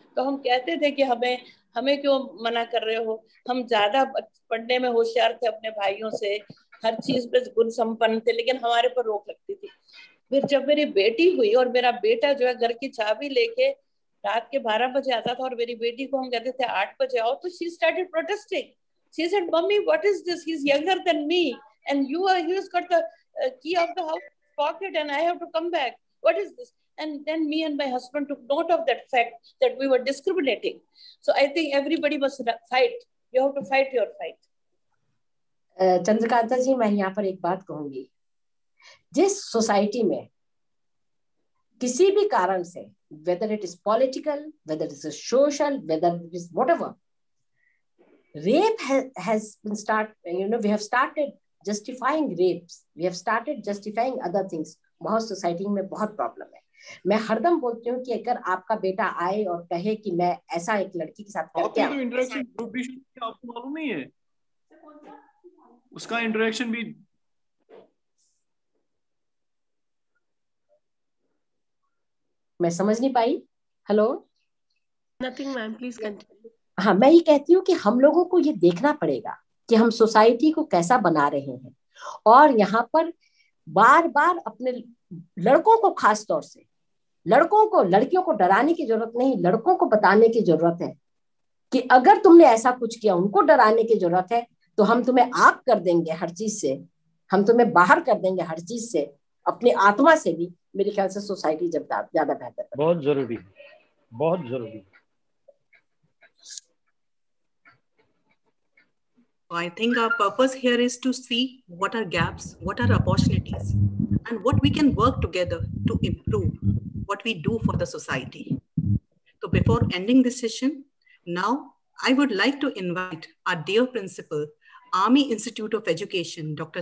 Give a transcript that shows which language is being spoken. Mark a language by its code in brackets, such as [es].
[hi] तो हम कहते थे कि हमें क्यों मना कर रहे हो, हम ज्यादा पढ़ने में होशियार थे अपने भाइयों से, हर चीज पे गुण संपन्न थे, लेकिन हमारे पर रोक लगती थी। फिर जब मेरी बेटी हुई और मेरा बेटा जो है घर की चाबी लेके रात के 12 बजे आता था और मेरी बेटी को हम कहते थे 8 बजे आओ, तो [en] She started protesting. She said, "Mummy, what is this? He's younger than me, and he's got the key of the house pocket, and I have to come back. What is this?" And then me and my husband took note of that fact that we were discriminating. So I think everybody must fight. You have to fight your fight. [hi] Chandrakanta जी, मैं यहाँ पर एक बात कहूंगी, जिस society में किसी भी कारण से, [en] whether it is political, whether it is social, whether it is whatever, rape has been we have started justifying rapes, we have started justifying other things. [hi] बहुत सोसाइटी में बहुत प्रॉब्लम है. मैं हरदम बोलती हूँ कि अगर आपका बेटा आए और कहे कि मैं ऐसा एक लड़की के साथ करके तो इंटरेक्शन ग्रुप भी आपको मालूम नहीं है, उसका इंटरेक्शन भी मैं समझ नहीं पाई. Hello, [en] Nothing ma'am, please continue. [hi] हाँ, मैं ये कहती हूँ कि हम लोगों को ये देखना पड़ेगा कि हम सोसाइटी को कैसा बना रहे हैं, और यहाँ पर बार बार अपने लड़कों को, खास तौर से लड़कों को, लड़कियों को डराने की जरूरत नहीं, लड़कों को बताने की जरूरत है कि अगर तुमने ऐसा कुछ किया, उनको डराने की जरूरत है, तो हम तुम्हें आग कर देंगे हर चीज से, हम तुम्हें बाहर कर देंगे हर चीज से, अपनी आत्मा से भी. मेरे ख्याल से सोसाइटी जब ज्यादा बेहतर है. बहुत जरूरी है, बहुत जरूरी है. [en] I think our purpose here is to see what are gaps, what are opportunities, and what we can work together to improve what we do for the society. So before ending this session, now I would like to invite our dear principal, Army Institute of Education, Dr.